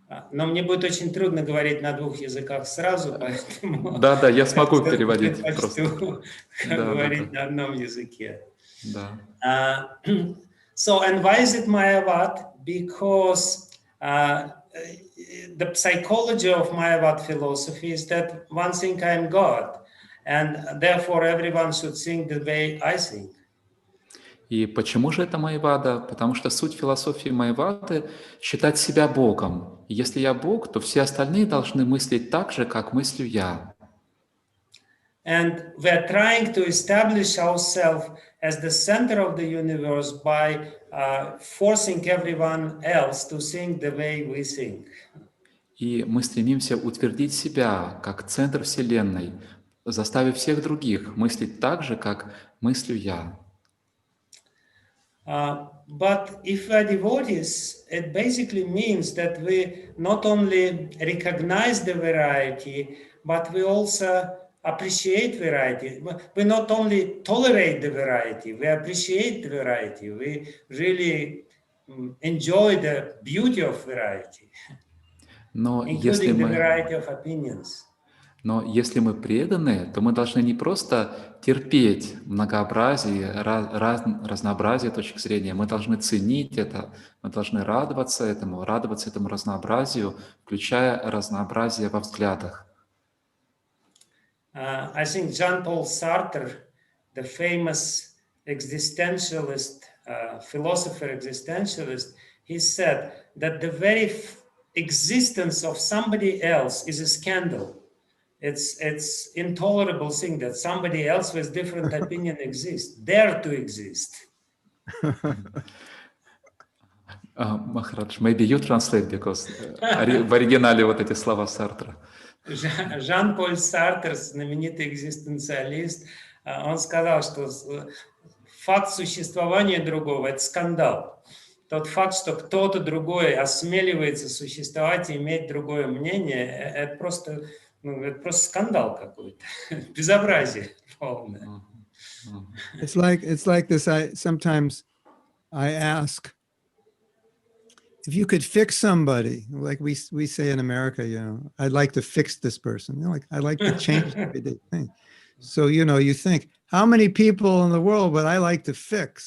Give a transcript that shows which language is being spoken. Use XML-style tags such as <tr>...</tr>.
<ru>Но мне будет очень трудно говорить на двух языках сразу, поэтому... Да, я смогу переводить просто. Говорить на одном языке. Да.</ru> <en>So, and why is it Mayavad? Because the psychology of Mayavad philosophy is that one think I am God, and therefore everyone should think the way I think.</en> <ru>И почему же это майвада? Потому что суть философии майвады — считать себя Богом. И если я Бог, то все остальные должны мыслить так же, как мыслю я.</ru> <en>And we're trying to establish ourselves as the center of the universe by forcing everyone else to think the way we think.</en> <ru>И мы стремимся утвердить себя как центр Вселенной, заставив всех других мыслить так же, как мыслю я.</ru> <en>But if we're devotees, it basically means that we not only recognize the variety, but we also appreciate variety. We not only tolerate the variety, we appreciate the variety. We really enjoy the beauty of variety, including the variety of opinions.</en> <ru>Но если мы преданы, то мы должны не просто терпеть многообразие, разнообразие точек зрения, мы должны ценить это, мы должны радоваться этому разнообразию, включая разнообразие во взглядах.</ru> <en>I think Jean-Paul Sartre, the famous existentialist, philosopher existentialist, he said that the very existence of somebody else is a scandal. It's intolerable thing that somebody else with different opinion exists, dare to exist.</en> <ru>Махарадж,</ru> <en>maybe you translate, because</en> <ru>в оригинале вот эти слова Сартра. Жан-Поль Сартр, знаменитый экзистенциалист, Он сказал, что факт существования другого – это скандал. Тот факт, что кто-то другой осмеливается существовать и иметь другое мнение, это просто скандал какой-то, безобразие полное.</ru> <en>It's like this. Sometimes I ask if you could fix somebody, like we say in America, I'd like to fix this person. Like I'd like to change everyday thing. So you think, how many people in the world would I like to fix?</en>